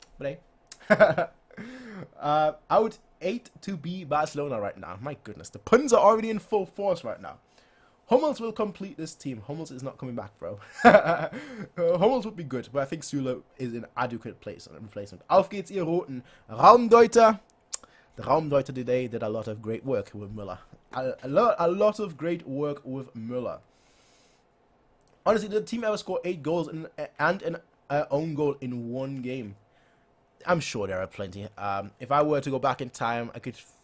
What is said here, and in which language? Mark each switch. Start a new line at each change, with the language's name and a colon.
English: But hey, I would hate to be Barcelona right now. My goodness, the puns are already in full force right now. Hummels will complete this team. Hummels is not coming back, bro. Hummels would be good, but I think Süle is an adequate replacement.
German: Auf geht's, ihr roten Raumdeuter.
English: The Raumdeuter today did a lot of great work with Müller. A lot of great work with Müller. Honestly, the team ever scored 8 goals and an own goal in one game. I'm sure there are plenty. If I were to go back in time, I could...